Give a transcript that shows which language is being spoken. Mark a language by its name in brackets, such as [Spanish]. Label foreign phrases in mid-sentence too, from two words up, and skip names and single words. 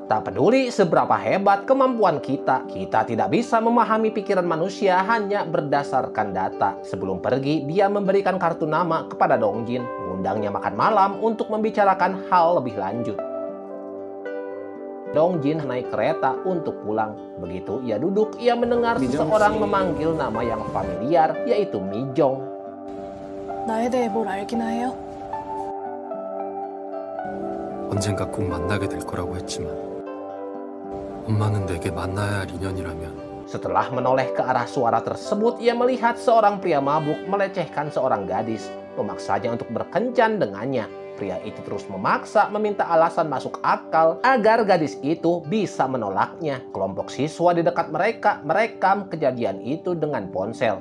[Indonesian] Tak peduli seberapa hebat kemampuan kita tidak bisa memahami pikiran manusia hanya berdasarkan data. Sebelum pergi, dia memberikan kartu nama kepada Dong Jin, mengundangnya makan malam untuk membicarakan hal lebih lanjut. Dong Jin naik kereta untuk pulang. Begitu ia duduk, ia mendengar seseorang memanggil nama yang familiar, yaitu Mi Jong. [Korean] 나에 대해 뭘 알기나 해요? 언젠가 꼭 만나게 될 거라고 했지만 엄마는 내게 만나야 할 인연이라면. [Indonesian] Setelah menoleh ke arah suara tersebut, ia melihat seorang pria mabuk melecehkan seorang gadis, memaksanya untuk berkencan dengannya. Pria itu terus memaksa meminta alasan masuk akal agar gadis itu bisa menolaknya. Kelompok siswa di dekat mereka merekam kejadian itu dengan ponsel.